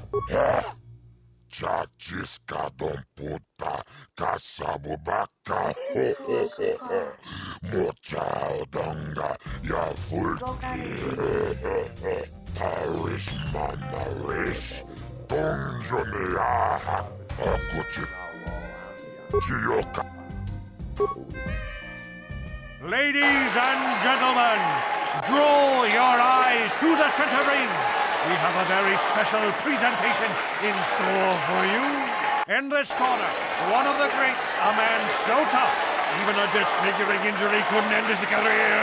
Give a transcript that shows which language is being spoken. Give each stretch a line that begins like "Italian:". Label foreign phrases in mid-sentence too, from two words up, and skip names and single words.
English: Chachiska don puta, kasabubaka, mochao donga, ya fulki, parish manarish, donjoneaha, akuchi, chioka. Ladies and gentlemen, draw your eyes to the center ring. We have a very special presentation in store for you. In this corner, one of the greats, a man so tough, even a disfiguring injury couldn't end his career.